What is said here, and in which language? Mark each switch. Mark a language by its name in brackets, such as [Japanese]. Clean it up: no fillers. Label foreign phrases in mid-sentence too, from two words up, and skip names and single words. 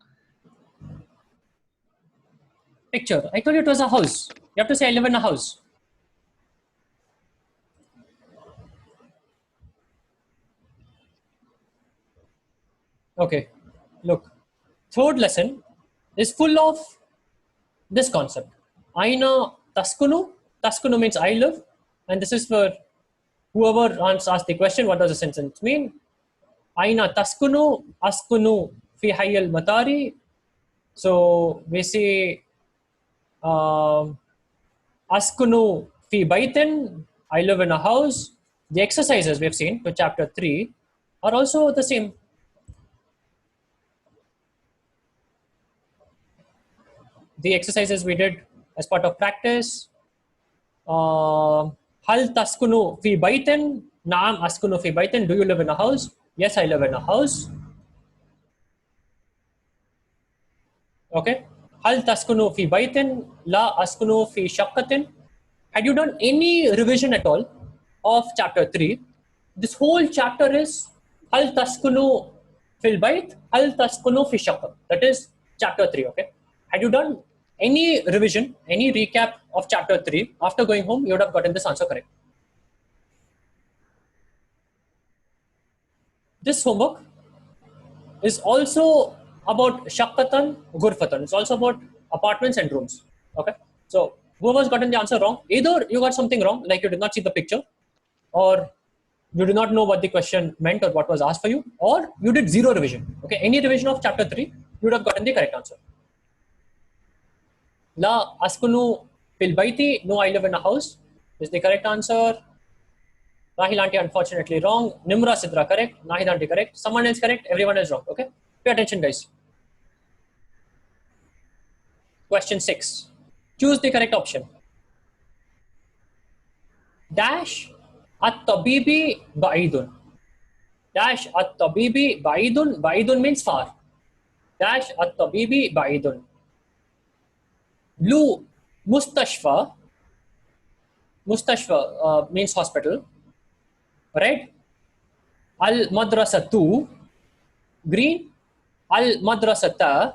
[English] Picture. I told you it was a house. You have to say I live in a house. Okay, look. Third lesson is full of this concept. [Arabic] أين تسكن. [English] Taskunu means I live. And this is for whoever asked the question, what does the sentence mean? [Arabic] أين تسكن، أسكن في حي المطار. [English] So we say [Arabic] أسكن في بيت. [English] I live in a house. The exercises we've seen to chapter 3 are also the same. The exercises we did as part of practice. [Arabic] هل تسكن في بيت. نعم أسكن في بيت. [English] Do you live in a house? Yes, I live in a house. Okay. [Arabic] هل تسكن في بيت. لا أسكن في شقة. [English] Had you done any revision at all of chapter 3, this whole chapter is [Arabic] هل تسكن في البيت، هل تسكن في شقة. [English] That is chapter 3. Okay. Had you done any revision, any recap of chapter 3, after going home, you would have gotten this answer correct. This homework is also about [Arabic] شقة، غرفة. [English] It's also about apartments and rooms. Okay. So whoever's gotten the answer wrong, either you got something wrong, like you did not see the picture, or you did not know what the question meant or what was asked for you, or you did zero revision. Okay. Any revision of chapter 3, you would have gotten the correct answer. [Arabic] لا أسكن في البيت. [English] No, I live in a house is the correct answer. Rahil aunty unfortunately wrong. Nimra Sidra correct. Nahid aunty correct. Someone else correct. Everyone is wrong. Okay. Pay attention, guys. Question 6. Choose the correct option. [Arabic] Dash الطبيب بعيد. Dash الطبيب بعيد. بعيد means far. Dash الطبيب بعيد. Blue, مستشفى. [English] Mustashfa means hospital. Red, al-madrasatu. Green, al-madrasata.